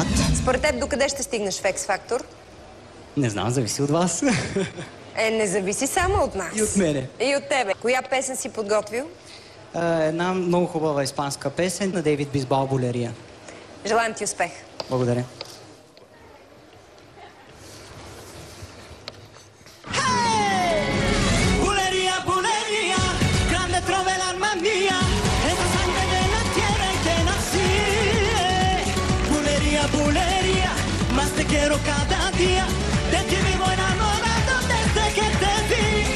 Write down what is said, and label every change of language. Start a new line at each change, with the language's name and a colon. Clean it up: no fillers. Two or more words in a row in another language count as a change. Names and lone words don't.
Bulgarian: Според теб, докъде ще стигнеш в X Factor? Не знам, зависи от вас. Не зависи само от нас. И от мене. И от тебе. Коя песен си подготвил? Една много хубава испанска песен на Дейвид Бисбал "Булерия". Желаем ти успех. Благодаря.
Spanish: Bulería, más te quiero cada día, de ti vivo enamorado desde que te vi.